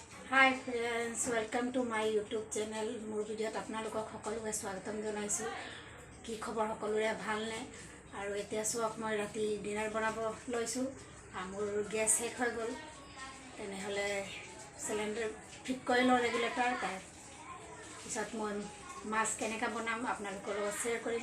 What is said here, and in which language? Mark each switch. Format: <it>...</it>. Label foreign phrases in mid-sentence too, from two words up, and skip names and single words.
<en>Hi friends, welcome to my YouTube channel.</en> <as>মোৰ ভিডিঅ'ত आपनालोকক সকলোকে স্বাগতম জনাইছো। কি খবৰ সকলোৰে ভালনে? আৰু এতিয়া সক মই ৰাতি ডিনাৰ বনাব লৈছো। মোৰ গ্যাস শেষ হৈ গ'ল, তেনেহলে</as> <en>cylinder fit</en> <as>কৰি লওঁ ৰেগুলেটৰ। তাৰ পিছত মই মাছ কেনেকৈ বনাম আপোনালোকৰ লগত শ্বেয়াৰ কৰিম।</as>